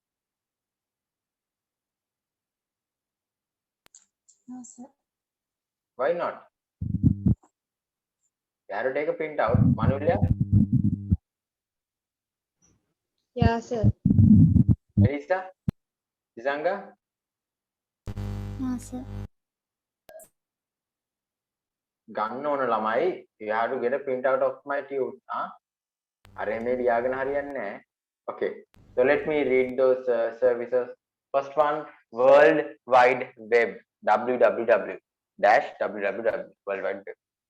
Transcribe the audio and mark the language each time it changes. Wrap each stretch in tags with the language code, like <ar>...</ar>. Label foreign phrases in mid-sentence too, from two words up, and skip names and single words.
<en>No, sir. Why not? You have to take a printout. Manulya? Yeah, sir. Melissa? Zanga? No, sir.</en> <si>ගන්න ඕන ළමයි,</si> <en>you have to get a printout of my tube.</en> <si>අර මේ ලියාගෙන හරියන්නේ නැහැ.</si> <en>Okay, so let me read those services. First one, World Wide Web, www dash www, World Wide Web.</en>